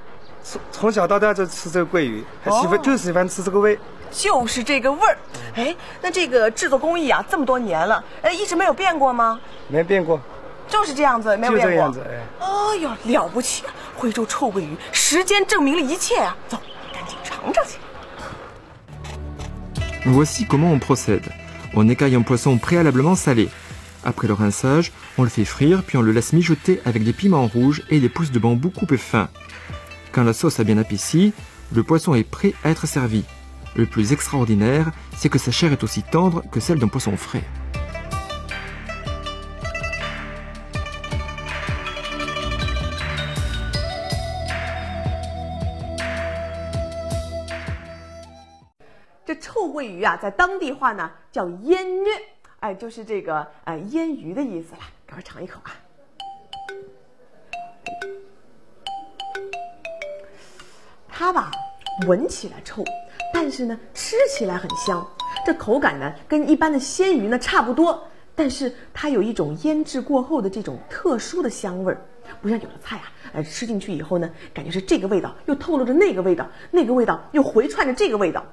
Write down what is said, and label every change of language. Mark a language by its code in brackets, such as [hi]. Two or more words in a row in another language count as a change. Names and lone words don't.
[zh] 从小到大就吃这个鳜鱼，就喜欢吃这个味。就是这个味儿。哎，那这个制作工艺啊，这么多年了，一直没有变过吗？没变过，就是这样子，没有变过。就这样子，哎。哎呦，了不起啊！徽州臭鳜鱼，时间证明了一切啊！走，赶紧尝尝去。 [fr] Voici comment on procède. On écaille un poisson préalablement salé. Après le rinçage, on le fait frire puis on le laisse mijoter avec des piments rouges et des pousses de bambou coupées fin. Quand la sauce a bien épaissi, le poisson est prêt à être servi. Le plus extraordinaire, c'est que sa chair est aussi tendre que celle d'un poisson frais. [zh] Ce 臭鳜鱼啊，在当地话呢叫腌鱼，哎，就是这个腌鱼的意思了。赶快尝一口啊！它吧，闻起来臭。但是呢，吃起来很香，这口感呢跟一般的鲜鱼呢差不多，但是它有一种腌制过后的这种特殊的香味儿，不像有的菜啊，吃进去以后呢，感觉是这个味道又透露着那个味道，那个味道又回串着这个味道。